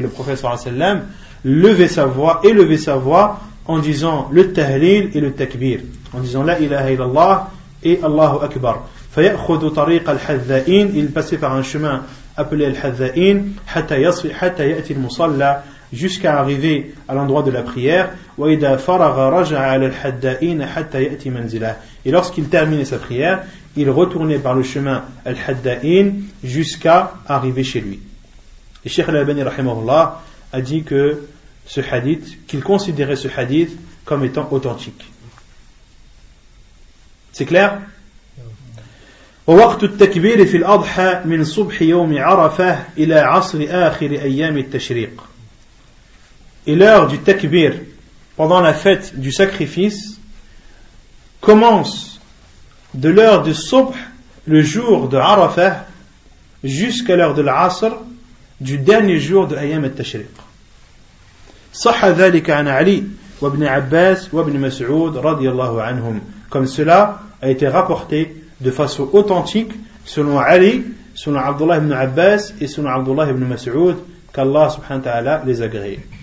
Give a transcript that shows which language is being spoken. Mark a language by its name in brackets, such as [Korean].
[French] Et le prophète sallallahu alayhi wa sallam levait sa voix en disant le tahlil et le takbir, en disant la ilaha illallah et Allahu akbar. [Arabic] فيأخذ طريق الحذائين, [French] il passait par un chemin appelé Al-Hadda'in, [Arabic] حتى يأتي المصلى, [French] jusqu'à arriver à l'endroit de la prière. [Arabic] وإذا فرغ رجع على الحدائين حتى يأتي منزله. [French] Et lorsqu'il terminait sa prière, il retournait par le chemin Al-Hadda'in jusqu'à arriver chez lui. Et Cheikh al-Albani rahimahullah a dit que ce hadith, qu'il considérait ce hadith comme étant authentique. C'est clair? [Arabic] ووقت التكبير في الأضحى من صبح يوم عرفة إلى عصر آخر أيام التشريق. [French] Et l'heure du takbir pendant la fête du sacrifice commence de l'heure du subh, le jour de Arafah, jusqu'à l'heure de l'Asr du dernier jour de Ayyam al-Tashriq. [Arabic] صح ذلك عن علي وابن عباس وابن مسعود رضي الله عنهم [French] comme cela a été rapporté de façon authentique selon Ali, selon Abdullah ibn Abbas et selon Abdullah ibn Mas'ud, qu'Allah subhanahu wa ta'ala les agrée.